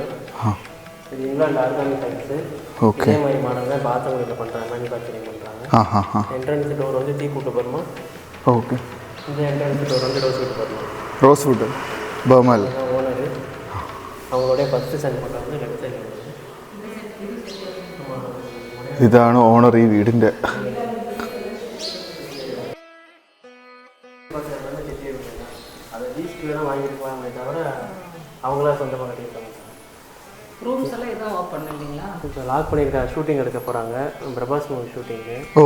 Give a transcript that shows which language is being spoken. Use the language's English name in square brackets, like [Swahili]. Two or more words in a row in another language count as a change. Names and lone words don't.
[Tamil] இது இங்கிலாந்து [English] organic types. [Tamil] ஓகே. இதே மாதிரி மாடல் தான் பாத்ரூமில் பண்ணுறாங்க, மேனுஃபேக்சரிங் பண்ணுறாங்க. [English] entrance door [Tamil] வந்து டீ கூட்டு போகிறோமா. ஓகே. இந்த [English] entrance door [Tamil] வந்து [English] rose wood [Tamil] போகிறோம். [English] rose wood [Tamil] பர்மால் ஓனரு அவங்களுடைய [English] first son photo [Tamil] வந்து [English] left side. [Malayalam] ഇതാണ് ഓണർ ഈ വീടിൻ്റെ. [Tamil] அதை லீஸ்க்கு தான் வாங்கியிருக்கலாமே தவிர அவங்களா சொந்தமாக கட்டியிருக்காங்க. ரூம்ஸ் எல்லாம் எதுவும் ஓப்பன் இல்லைங்களா? இப்போ லாக் பண்ணியிருக்காங்க, ஷூட்டிங் எடுக்க போகிறாங்க, பிரபாஸ் [English] movie shooting. [Tamil] ஓ.